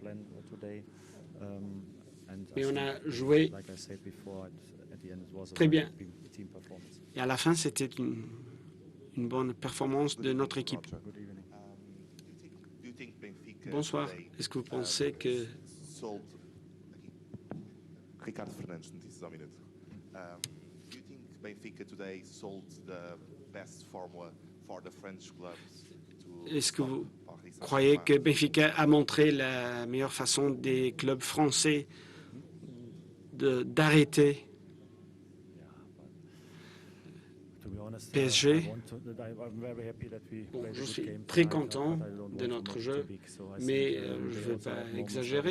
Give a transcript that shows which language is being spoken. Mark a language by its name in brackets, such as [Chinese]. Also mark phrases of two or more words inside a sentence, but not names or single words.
[French] Mais on a joué très bien. Et à la fin, c'était une bonne performance de notre équipe. Bonsoir. Est-ce que vous pensez que... Ricardo Fernandes, Notícias ao Minuto. [English] Do you think Benfica today sold the best formula for the French clubs? [French] Est-ce que vous croyez que Benfica a montré la meilleure façon des clubs français d'arrêter PSG? Bon, je suis très content de notre jeu, mais je ne vais pas exagérer.